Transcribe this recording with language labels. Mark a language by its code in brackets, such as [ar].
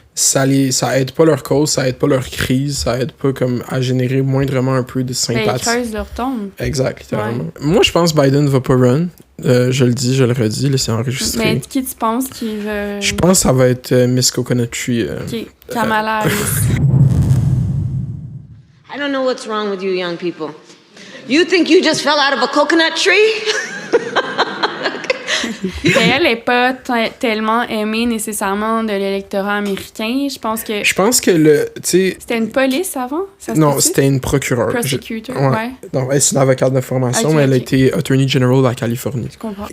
[fr] Ça aide pas leur cause, ça aide pas leur crise, ça aide pas comme à générer moindrement un peu de sympathie. Ils creusent leur tombe. Exact, littéralement. Ouais. Moi, je pense que Biden va pas run. Je le dis, je le redis, là, c'est enregistré. Mais qui tu penses qui veut... Je pense que ça va être Miss Coconut Tree. OK. Kamala Harris. [en] I don't know what's wrong with you young people. You think you just fell out of a coconut tree? [fr] Elle n'est pas tellement aimée nécessairement de l'électorat américain. Je pense que c'était une police avant? Non, c'était une procureure. Prosecutor, ouais. Non, elle, c'est une avocate de formation, mais elle a été Attorney General de la Californie. Je comprends.